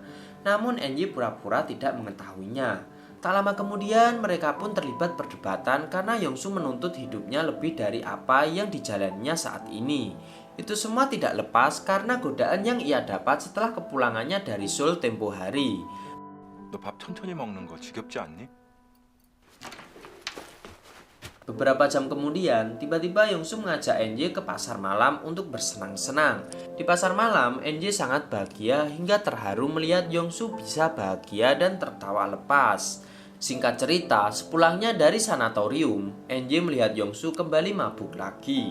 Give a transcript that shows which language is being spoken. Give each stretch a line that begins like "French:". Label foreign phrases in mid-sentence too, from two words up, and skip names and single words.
Indonesian: Namun NJ pura-pura tidak mengetahuinya. Tak lama kemudian mereka pun terlibat perdebatan karena Yongsu menuntut hidupnya lebih dari apa yang dijalaninya saat ini. Itu semua tidak lepas karena godaan yang ia dapat setelah kepulangannya dari Seoul tempo hari.
Korean: 너 밥 천천히 먹는 거 지겹지 않니?
Indonesian: Beberapa jam kemudian, tiba-tiba Yongsu mengajak NJ ke pasar malam untuk bersenang-senang. Di pasar malam, NJ sangat bahagia hingga terharu melihat Yongsu bisa bahagia dan tertawa lepas. Singkat cerita, sepulangnya dari sanatorium, NJ melihat Yongsu kembali mabuk lagi.